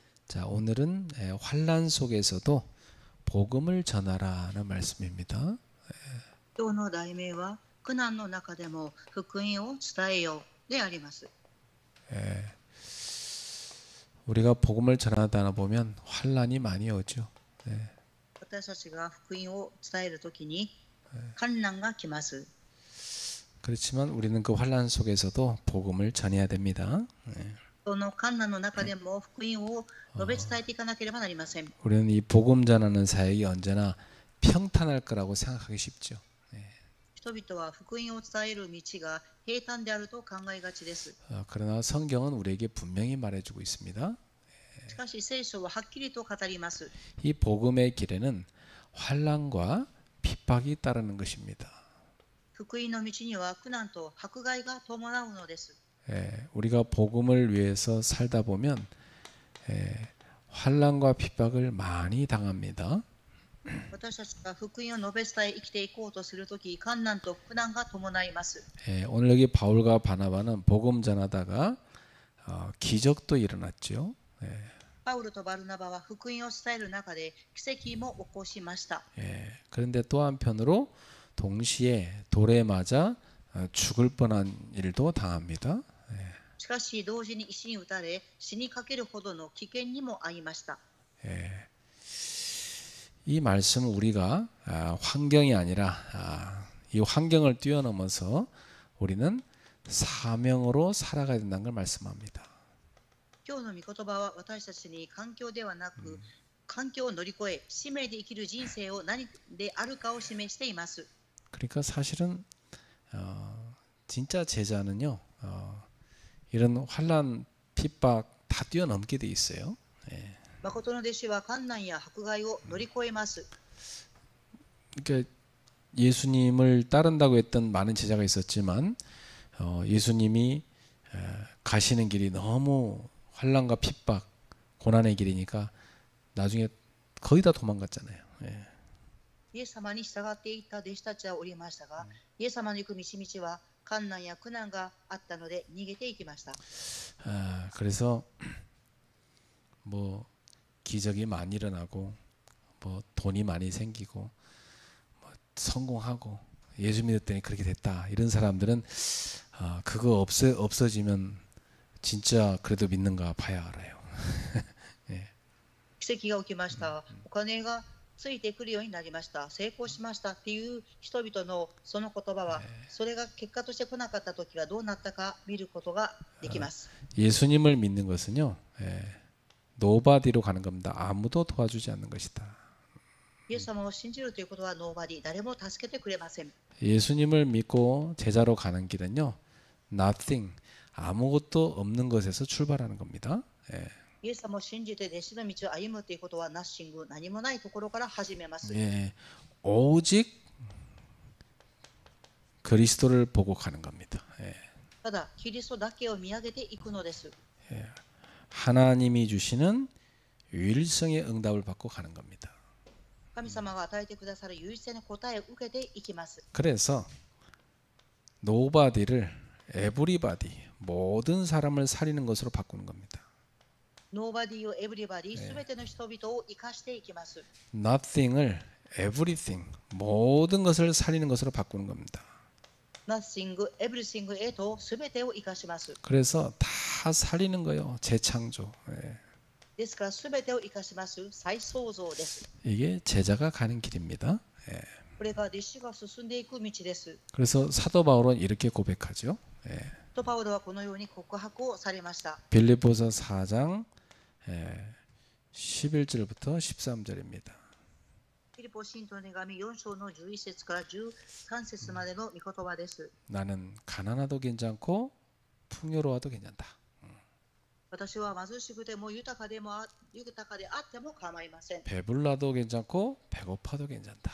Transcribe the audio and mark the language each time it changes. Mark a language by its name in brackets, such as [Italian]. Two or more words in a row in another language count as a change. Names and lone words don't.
[Korean] 자, 오늘은 환난 속에서도 복음을 전하라는 말씀입니다. [Japanese] 今日の題名は苦難の中でも福音を伝えようであります。 [Korean] 우리가 복음을 전하다 보면 환난이 많이 오죠. [Japanese] 私たちが福音を伝えるときに困難が来ます。 [Korean] 그렇지만 우리는 그 환난 속에서도 복음을 전해야 됩니다. [Japanese] その困難の中でも福音を述べ伝えていかなければなりません。 [Korean] 우리는 이 복음 전하는 사역이 언제나 평탄할 거라고 생각하기 쉽죠. [Japanese] 人々は福音を伝える道が平坦であると考えがちです。 [Korean] 그러나 성경은 우리에게 분명히 말해주고 있습니다. [Japanese] しかし聖書ははっきりと語ります。 [Korean] 이 복음의 길에는 환난과 핍박이 따르는 것입니다. [Japanese] 福音の道には苦難と迫害が伴うのです。 [Korean] 우리가 복음을 위해서 살다 보면 환난과 핍박을 많이 당합니다. [Japanese] 私たちが福音を述べ伝え生きていこうとするとき、困難と苦難が伴います。 [Korean] 오늘 여기 바울과 바나바는 복음 전하다가 기적도 일어났죠. [Japanese] パウロとバルナバは福音を伝える中で奇跡も起こしました。 [Korean] 그런데 또 한편으로 동시에 돌에 맞아 죽을 뻔한 일도 당합니다. [Japanese] しかし同時に石に打たれ死にかけるほどの危険にも遭いました。 [Korean] 이 말씀은 우리가 환경이 아니라 이 환경을 뛰어넘어서 우리는 사명으로 살아가야 된다는 걸 말씀합니다. [Japanese] 今日の御言葉は私たちに環境ではなく、環境を乗り越え使命で生きる人生を何であるかを示しています。 [Korean] 그러니까 사실은 진짜 제자는요 이런 환난 핍박 다 뛰어넘게 돼 있어요. [Japanese] 誠の弟子は困難や迫害を乗り越えます。 [Korean] 그러니까 예수님을 따른다고 했던 많은 제자가 있었지만 예수님이 가시는 길이 너무 환난과 핍박, 고난의 길이니까 나중에 거의 다 도망갔잖아요. [Japanese] イエス様に従っていった弟子たちはおりましたが、イエス様の行く道は困難や苦難があったので逃げていきました。 [Korean] 그래서 뭐 기적이 많이 일어나고 뭐 돈이 많이 생기고 뭐 성공하고 예수 믿었더니 그렇게 됐다 이런 사람들은 그거 없어지면 진짜 그래도 믿는가 봐야 알아요. [Japanese] 奇跡が起きました。お金がついてくるようになりました。成功しましたっていう人々のその言葉は、それが結果として来なかった時がどうなったか見ることができます。 [Korean] 예수님을 믿는 것은요, 노바디로 가는 겁니다. 아무도 도와주지 않는 것이다. [Japanese] イエス様を信じるということはノーバディ、誰も助けてくれません。 [Korean] 예수님을 믿고 제자로 가는 길은요, nothing, 아무것도 없는 것에서 출발하는 겁니다. [Japanese] イエス様を信じて弟子の道を歩むということはナッシング、何もないところから始めます。 [Korean] 오직 그리스도를 보고 가는 겁니다. [Japanese] ただ、キリストだけを見上げていくのです。 [Korean] 하나님이 주시는 유일성의 응답을 받고 가는 겁니다. [Japanese] 神様が与えてくださる唯一性の答えを受けていきます。 [Korean] 그래서 노바디를 에브리바디, 모든 사람을 살리는 것으로 바꾸는 겁니다. [Japanese] ノーバディをエブリバディ、すべての人々を生かしていきます。 [English] nothing을 everything, [Korean] 모든 것을 살리는 것으로 바꾸는 겁니다. [English] Nothing, everything [Japanese] へとすべてを生かします。 [Korean] 그래서 다 살리는 거예요. 재창조. [Japanese] ですからすべてを生かします再創造です。 [Korean] 이게 제자가 가는 길입니다. [Japanese] これが弟子が進んでいく道です。 [Korean] 그래서 사도 바울은 이렇게 고백하죠. [Japanese] とパウロはこのように告白をされました。 [Korean] 빌립보서 4장 11절부터 13절입니다. [Japanese] フィリポ信徒の手紙4章の11節から13節までの御言葉です。 [Korean] 나는 가난하도 괜찮고 풍요로워도 괜찮다. [Japanese] 私は貧しくても豊かであっても構いません。 [Korean] 배불러도 괜찮고 배고파도 괜찮다.